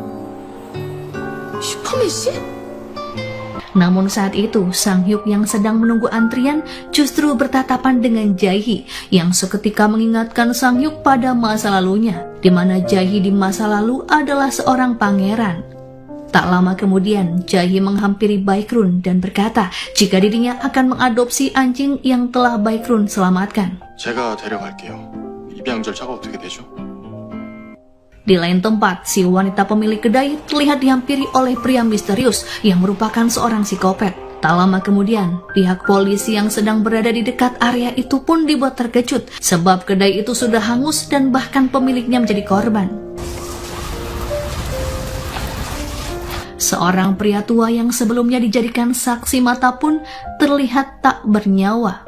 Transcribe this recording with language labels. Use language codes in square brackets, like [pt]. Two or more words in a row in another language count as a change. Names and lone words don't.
[id] Namun saat itu, Sang-hyuk yang sedang menunggu antrian justru bertatapan dengan Jae-hee yang seketika mengingatkan Sang-hyuk pada masa lalunya, di mana Jae-hee di masa lalu adalah seorang pangeran. Tak lama kemudian, Jae-hee menghampiri Baekhyun dan berkata jika dirinya akan mengadopsi anjing yang telah Baekhyun selamatkan. [ko] 제가 데려갈게요. 입양 절차가 어떻게 되죠? [id] Di lain tempat, si wanita pemilik kedai terlihat dihampiri oleh pria misterius yang merupakan seorang psikopat. Tak lama kemudian, pihak polisi yang sedang berada di dekat area itu pun dibuat terkejut sebab kedai itu sudah hangus dan bahkan pemiliknya menjadi korban. Seorang pria tua yang sebelumnya dijadikan saksi mata pun terlihat tak bernyawa.